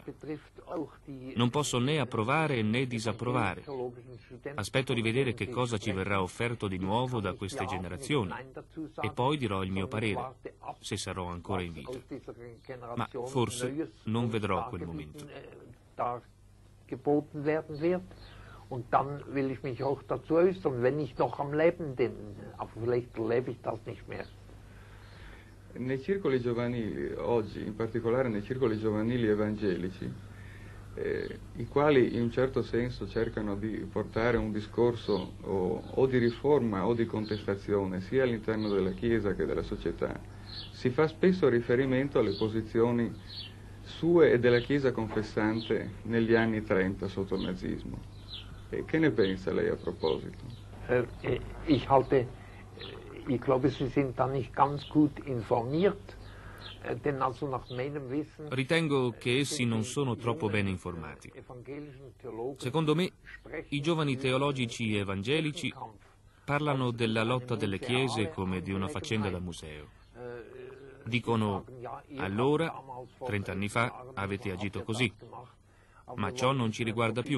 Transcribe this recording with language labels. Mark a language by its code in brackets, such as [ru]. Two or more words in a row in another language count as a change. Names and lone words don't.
[it] Non posso né approvare né disapprovare. Aspetto di vedere che cosa ci verrà offerto di nuovo da queste generazioni e poi dirò il mio parere, se sarò ancora in vita. Ma forse non vedrò quel momento. [de] Und dann will ich mich auch dazu äußern, wenn ich noch am Leben bin. Aber vielleicht erlebe ich das nicht mehr. [it] Nei circoli giovanili, oggi, in particolare nei circoli giovanili evangelici, i quali in un certo senso cercano di portare un discorso o di riforma o di contestazione sia all'interno della Chiesa che della società, si fa spesso riferimento alle posizioni sue e della Chiesa confessante negli anni 30 sotto il nazismo. Che ne pensa lei a proposito? [de] Ich glaube, Sie sind da nicht ganz gut informiert, denn also nach meinem Wissen... [it] Ritengo che essi non sono troppo ben informati. Secondo me, i giovani teologici evangelici parlano della lotta delle chiese come di una faccenda da museo. Dicono, allora, 30 anni fa, avete agito così, ma ciò non ci riguarda più.